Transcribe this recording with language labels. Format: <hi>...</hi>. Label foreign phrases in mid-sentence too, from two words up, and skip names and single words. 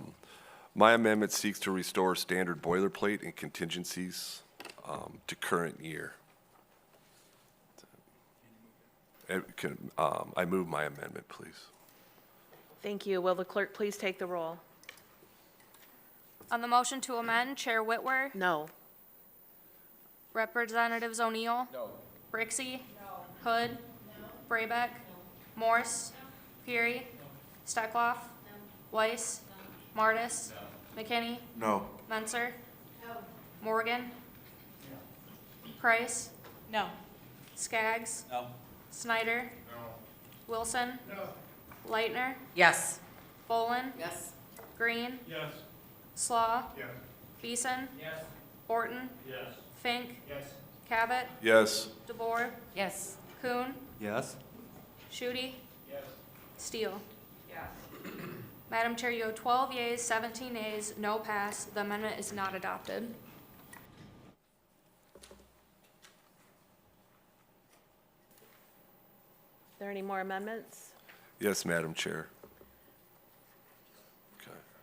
<en>My amendment seeks to restore standard boilerplate and contingencies to current year. I move my amendment, please. Thank you. Will the clerk please take the roll? On the motion to amend, Chair Whitwer. No. Representatives O'Neill. No. Brixey. Hood. Braybeck. Morse. Fury. Steckloff. Weiss. Martis. McKinney. No. Menser. Morgan. Price. No. Skaggs. No. Snyder. Wilson. No. Leitner. Yes. Bolin. Yes. Green. Yes. Slaw. Yes. Beeson. Yes. Horton. Yes. Fink. Yes. Cabot. Yes. DeBoer. Yes. Kuhn. Yes. Shooty. Yes. Steele. Yes. Madam Chair, you have 12 yeas, 17 nays, no pass. The amendment is not adopted. Are there any more amendments? Yes, Madam Chair. Okay.</en>